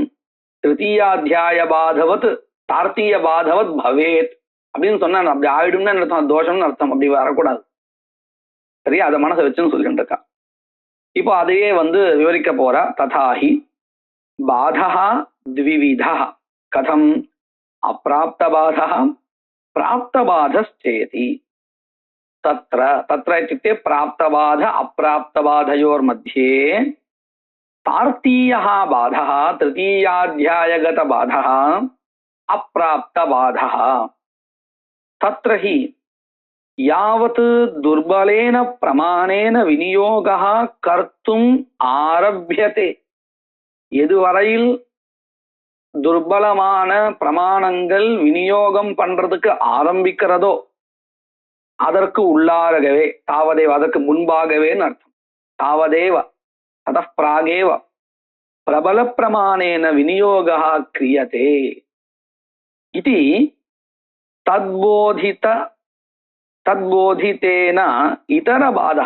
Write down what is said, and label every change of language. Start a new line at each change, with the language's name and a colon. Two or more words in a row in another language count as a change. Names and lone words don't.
Sanskrit: तृतीयाध्याय बाधवत् तार्तीय बाधवत् भवेत्
Tamil: அப்படின்னு சொன்னா அப்படி ஆயிடும்னு அர்த்தம், தோஷம்னு அர்த்தம். அப்படி வரக்கூடாது. சரியா? அதை மனசை வச்சுன்னு சொல்லிட்டு இருக்கா. இப்போ அதையே விவரிக்க போறா.
Sanskrit: तथाहि बाधा द्विविधा कथम् अप्राप्त बाधा प्राप्त बाधश्चेति. तत्र तत्र இत्युक्ते प्राप्तबाध अप्राप्तबाधयोर् मध्ये तार्तीयः बाधः तृतीयाध्यायगत बाधः अप्राप्तबाधः. तत्र हि यावत् दुर्बलेन प्रमाणेन विनियोगः कर्तुम् आरभ्यते,
Tamil: எதுவரையில் துர்பலமான பிரமாணங்கள் விநியோகம் பண்றதுக்கு ஆரம்பிக்கிறதோ அதற்கு உள்ளாகவே, தாவதேவ அதற்கு முன்பாகவே அர்த்தம்.
Sanskrit: तावदेव अथ प्रागेव प्रबल प्रमाणेन विनियोगः क्रियते इति तत्बोधितेन इतर बाधः.